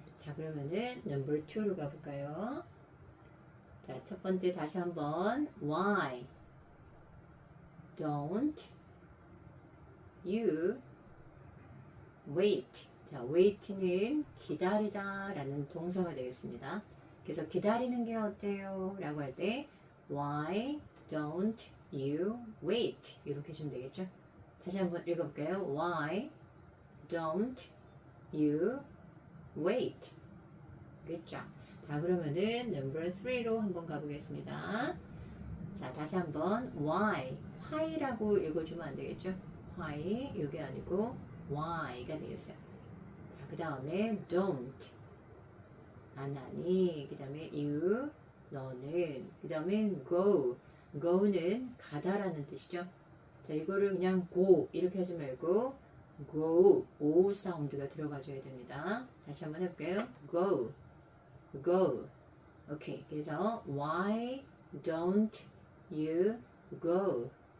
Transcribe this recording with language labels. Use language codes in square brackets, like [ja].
[ko] 자, 그러면은 number 2로 가볼까요? 자, 첫 번째 다시 한번 [en] Why don't you wait? [ko] 자, wait는 기다리다 라는 동사가 되겠습니다. 그래서 기다리는 게 어때요? 라고 할 때 [en] Why don't you wait? [ko] 이렇게 해주면 되겠죠? 다시 한번 읽어볼게요. [en] Why don't you wait? [ko] 그렇죠? 자, 그러면은 number 3로 한번 가보겠습니다. 자, 다시 한번 why라고 읽어주면 안 되겠죠? why 이게 아니고 why가 되겠어요. 자, 그 다음에 don't 안 하니, 그 다음에 you 너는, 그 다음에 go는 가다라는 뜻이죠. 자, 이거를 그냥 go 이렇게 하지 말고 go o 사운드가 들어가줘야 됩니다. 다시 한번 해볼게요. go 오케이. 그래서 [en] why don't you go?